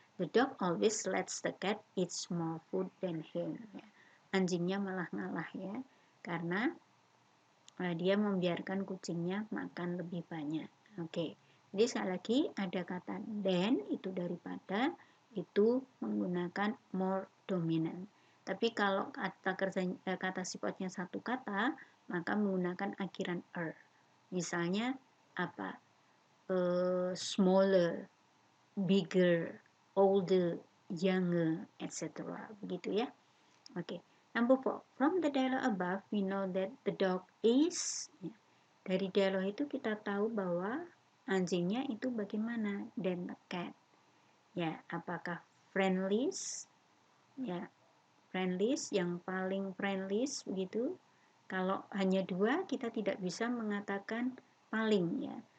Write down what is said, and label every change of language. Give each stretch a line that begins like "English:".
English: The dog always lets the cat eat more food than him.
Indonesian: Ya. Anjingnya malah ngalah ya, karena dia membiarkan kucingnya makan lebih banyak. Oke. Jadi sekali lagi ada kata than itu daripada, itu menggunakan more dominant. Tapi kalau kata sifatnya satu kata, maka menggunakan akhiran er. Misalnya apa?
English: Smaller, bigger, older, younger, etc.
Indonesian: Begitu ya. Oke.
English: Number 4. From the dialogue above, we know that the dog is.
Indonesian: Dari dialog itu kita tahu bahwa anjingnya itu bagaimana than the cat. Ya, apakah friendliest? Ya, friendliest, yang paling friendliest begitu. Kalau hanya dua, kita tidak bisa mengatakan paling ya.